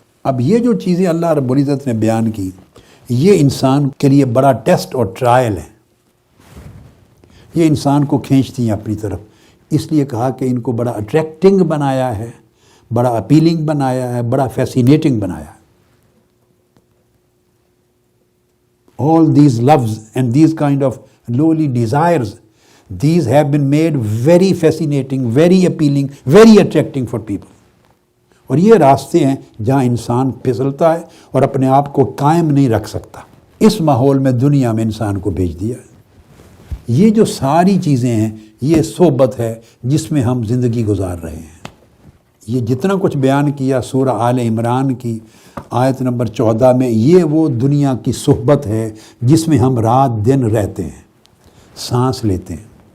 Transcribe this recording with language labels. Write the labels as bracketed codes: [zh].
[ur] اب یہ جو چیزیں اللہ رب العزت نے بیان کی، یہ انسان کے لیے بڑا ٹیسٹ اور ٹرائل ہے. یہ انسان کو کھینچتی ہیں اپنی طرف. اس لیے کہا کہ ان کو بڑا اٹریکٹنگ بنایا ہے، بڑا اپیلنگ بنایا ہے، بڑا فیسینیٹنگ بنایا ہے. [en] All these loves and these kind of lowly desires, these have been made very fascinating, very appealing, very attracting for people. [ur] اور یہ راستے ہیں جہاں انسان پھسلتا ہے اور اپنے آپ کو قائم نہیں رکھ سکتا. اس ماحول میں دنیا میں انسان کو بھیج دیا ہے. یہ جو ساری چیزیں ہیں، یہ صحبت ہے جس میں ہم زندگی گزار رہے ہیں. یہ جتنا کچھ بیان کیا سورہ آل عمران کی آیت نمبر 14 میں، یہ وہ دنیا کی صحبت ہے جس میں ہم رات دن رہتے ہیں، سانس لیتے ہیں.